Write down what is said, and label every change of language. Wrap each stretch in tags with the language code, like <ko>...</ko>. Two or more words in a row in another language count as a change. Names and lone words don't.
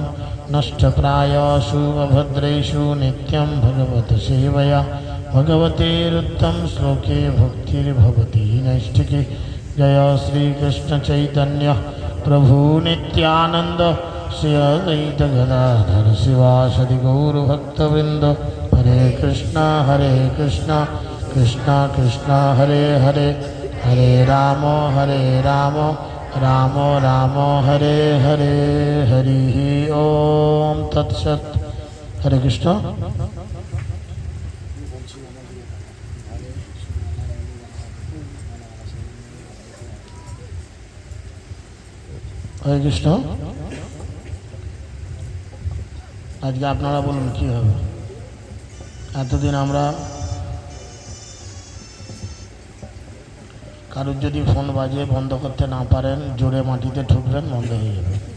<sa>नष्टप्रायेषु अभद्रेषु नित्यं भगवत सेवया भगवतेरुत्तम श्लोके भक्तिर्भवति नैष्ठिकी। जय श्री कृष्ण चैतन्य प्रभु नित्यानंद श्री अद्वैत गदाधर शिवासदि गौरभक्तवृंद। हरे कृष्ण कृष्ण कृष्ण हरे हरे हरे राम राम राम हरे हरे। हरि ओम तत्सत। हरे कृष्ण। हरे कृष्ण।</sa> <bn>আজকে আপনারা বলুন কি হবে। এতদিন আমরা কারোর যদি ফোন বাজে বন্ধ করতে না পারেন জোরে মাটিতে ঠুকবেন, বন্ধ হয়ে যাবে।</bn>